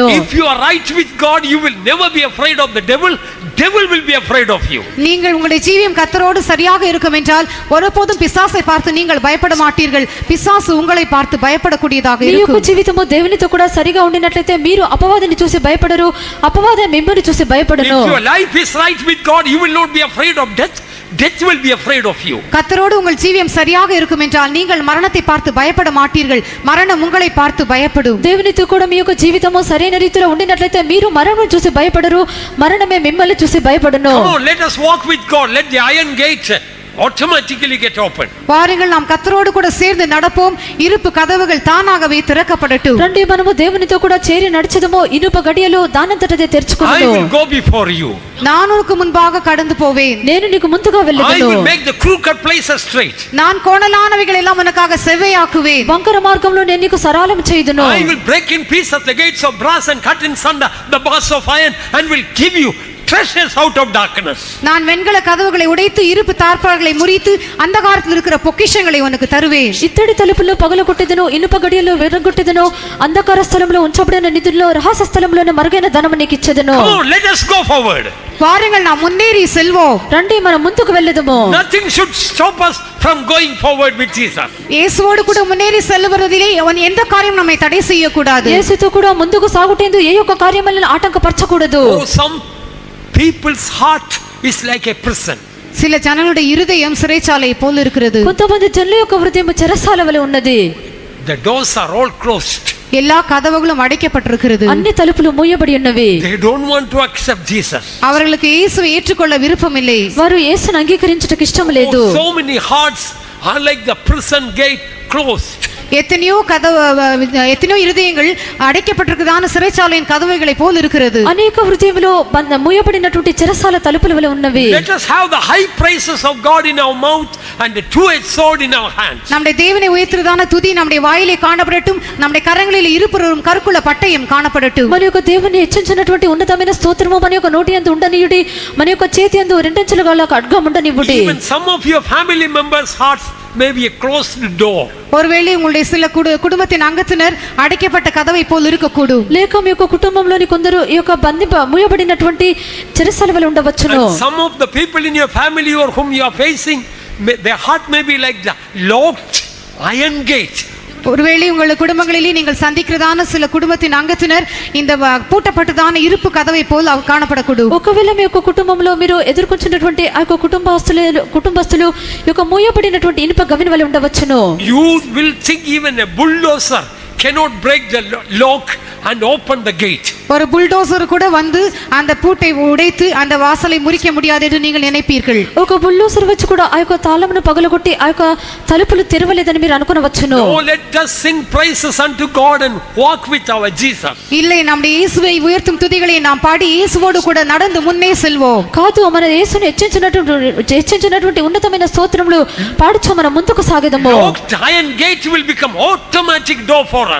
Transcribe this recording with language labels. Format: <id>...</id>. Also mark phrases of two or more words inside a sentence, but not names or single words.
<en>If you are right with God, you will never be afraid of the devil. Devil will be afraid of you.</en> <ta>நீங்கள் உங்களுடைய ஜீவியம் கர்த்தரோடு சரியாக இருக்கும் என்றால் ஒருபோதும் பிசாசை பார்த்து நீங்கள் பயப்பட மாட்டீர்கள். பிசாசு உங்களை பார்த்து பயப்படக்கூடியதாக இருக்கும்.</ta> <te>జీవితము దేవునితో కూడా సరిగా ఉండినట్లయితే మీరు అపవాదిని చూసి భయపడరు, అపవాది మిమ్మల్ని చూసి భయపడను.</te> <en>If your life is right with God, you will not be afraid of death. Death will be afraid of you.</en> <ta>கர்த்தரோடு உங்கள் ஜீவியம் சரியாக இருக்கும் என்றால் நீங்கள் மரணத்தை பார்த்து பயப்பட மாட்டீர்கள். மரணம் உங்களை பார்த்து பயப்படும்.</ta> <te>దేవునితో కూడా మీ యొక్క జీవితము సరైన రీతిలో ఉండినట్లయితే మీరు మరణం చూసి భయపడరు, మరణమే మిమ్మల్ని చూసి భయపడును.</te> <en>Come on, let us walk with God. Let the iron gate automatically get open.</en> <ta>வாருங்கள் நாம் கர்த்தரோடு கூட சேர்ந்து நடப்போம். இருப்பு கதவுகள் தானாகவே திறக்கப்படட்டும்.</ta> <te>రండి మనము దేవునితో కూడా చేరి నడిచెదము. ఇనుప గడియలు దానంతటదే</te> <en>I</en> <te>తెరుచుకొనును.</te> <en>will go before you.</en> <ta>நான் உனக்கு முன்பாக கடந்து போவேன்.</ta> <te>నేను నీకు ముందుగా</te> <en>I</en> <te>వెళ్ళెదను.</te> <en>will make the crooked places straight.</en> <ta>நான் கோணலானவைகள் எல்லாம் உனக்காக செவ்வையாக்குவேன்.</ta> <te>వంకర మార్గంలో నేను నీకు సరళం చేయుదును.</te> <en>I will break in pieces the gates of brass and cut in sunder the bars of iron and will give you treasures out of darkness.</en> <ta>நான் வெண்கல கதவுகளை உடைத்து இருப்பு தார்ப்பாள்களை முறித்து அந்தகாரத்தில் இருக்கிற பொக்கிஷங்களை உனக்கு தருவேன்.</ta> <te>ఇత్తడి తలుపుల్లో పగలగొట్టెదను, ఇనుప గడియల్లో విరగొట్టెదను, అంధకార స్థలంలో ఉంచబడిన నిధుల్లో రహస్య స్థలంలోనే మరుగైన ధనము నీకు ఇచ్చెదను.</te> <en>Come on, let us go forward.</en> <ta>வாருங்கள் நாம் முன்னேறி செல்வோம்.</ta> <te>రండి మనం ముందుకు వెళ్ళెదము.</te> <en>Nothing should stop us from going forward with Jesus.</en> <ta>இயேசுவோடு கூட முன்னேறி செல்லுவதிலே அவன் எந்த காரியம் நம்மை தடை செய்யக்கூடாது.</ta> <te>యేసుతో కూడా ముందుకు సాగుటేందు ఏ ఒక్క కార్యములను ఆటంకపరచకూడదు.</te> <en>Oh, some people's heart is like a prison.</en> <ta>சில ஜனங்களுடைய இருதயம் சிறைச்சாலை போல் இருக்கிறது.</ta> <te>కొంతమంది జనుల యొక్క హృదయం చెరసాల వలె ఉన్నది.</te> <en>The doors are all closed.</en> <ta>எல்லா கதவுகளும் அடைக்கப்பட்டிருக்கிறது.</ta> <te>అన్ని తలుపులు మూయబడి ఉన్నవి.</te> <en>They don't want to accept Jesus.</en> <ta>அவர்களுக்கு இயேசுவை ஏற்றுக்கொள்ள விருப்பமில்லை.</ta> <te>వారు యేసును అంగీకరించుటకు ఇష్టం లేదు.</te> <en>Oh, so many hearts are like the prison gate closed.</en> <ta>எத்தனையோ இருதயங்கள் அடைக்கப்பட்டிருக்கிறதான சிறைச்சாலையின் கதவுகளை போல் இருக்கிறது.</ta> <te>అనేక హృదయములో మూయబడినటువంటి చెరసాల తలుపుల వలె ఉన్నవి.</te> <en>Let us have the high praises of God in our mouth and the two-edged sword in our hands.</en> <ta>நம்முடைய தேவனை உயர்த்துறதான துதி நம்முடைய வாயிலே காணப்படட்டும், நம்முடைய கரங்களில் இருபுறமும் கருக்குள்ள பட்டயம் காணப்படட்டும்.</ta> <te>మన యొక్క దేవుని హెచ్చించినటువంటి ఉన్నతమైన స్తోత్రము మన యొక్క నోటి యందు ఉండనియుడి, మన యొక్క చేతి యందు రెండంచెల గల ఖడ్గం ఉండనివ్వుడి.</te> <en>Even some of your family members' hearts may be a closed door.</en> <ta>ஒருவேளை உங்களுடைய சில குடும்பத்தின் அங்கத்தினர் அடைக்கப்பட்ட கதவை போல் இருக்கக்கூடும்.</ta> <te>లేక మీ యొక్క కుటుంబంలోని కొందరు ఈ యొక్క మూయబడినటువంటి చెరసాల వలె ఉండవచ్చును.</te> <en>Some of the people in your family or whom you are facing, their heart may be like the locked iron gate.</en> <ta>ஒருவேளை உங்கள் குடும்பங்களிலே நீங்கள் சந்திக்கிறதான சில குடும்பத்தின் அங்கத்தினர் இந்த பூட்டப்பட்டதான இருப்பு கதவை போல் காணப்படக்கூடும்.</ta> <te>ఒకవేళ మీ యొక్క కుటుంబంలో మీరు ఎదుర్కొంటున్నటువంటి ఆ యొక్క కుటుంబస్తులు ఈ యొక్క మూయబడినటువంటి ఇనుప గవిని వలె ఉండవచ్చును.</te> <en>You will think even a bulldozer cannot break the lock and open the gate.</en> <ta>ஒரு புல்டோசர் கூட வந்து அந்த பூட்டை உடைத்து அந்த வாசலை முறிக்க முடியாது என்று நீங்கள் நினைப்பீர்கள்.</ta> <te>ఒక బుల్డోజర్ వచ్చి కూడా ఆ యొక్క తాళమును పగలగొట్టి ఆ యొక్క తలుపులు తెరవలేదని మీరు అనుకొనవచ్చును.</te> <en>No, let us sing praises unto God and walk with our Jesus.</en> <ta>இல்லை, நம்முடைய இயேசுவை உயர்த்தும் துதிகளை நாம் பாடி இயேசுவோடு கூட நடந்து முன்னே செல்வோம்.</ta> <te>కాదు, మన యేసును హెచ్చించినటువంటి ఉన్నతమైన స్తోత్రములు పాడుచు మనం ముందుకు సాగెదము.</te> <en>Locked iron gate will become automatic door for us.</en>